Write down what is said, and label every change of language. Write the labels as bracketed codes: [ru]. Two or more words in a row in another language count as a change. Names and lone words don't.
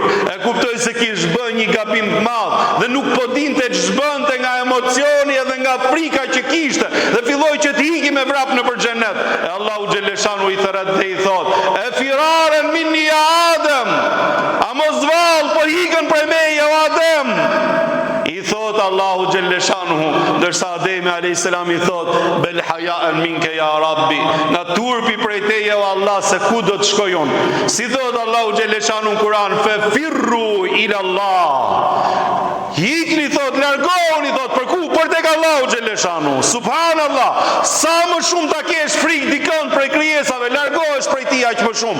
[sq] E kuptoi se kish bën një gabim të madh dhe nuk po dinte ç'bënte nga emocioni edhe nga frika që kishte dhe filloi që të hiqi me vrap nëpër xhenet. E Allahu Xheleshanu i thret dhe i thot: [ar] "أفرارا مني يا آدم, [sq] a mos vall po hikën prej meje o Adem?" I thot Allahu Xheleshanu, ndërsa Ademi [ar] عليه السلام [sq] i thot: [ar] "بل حياء منك يا ربي", [sq] na turpi prej teje o Allah, se ku do të shkoj unë? Si thot Allahu Xheleshanu në Kur'an: [ar] "ففروا إلى الله", [sq] hikni, thot, largohuni, thot, për ku? Për tek Allahu Xheleshanu. Subhanallah, sa më shumë ta kesh frikë dikon prej krijesave, largohesh prej tij aq më shumë.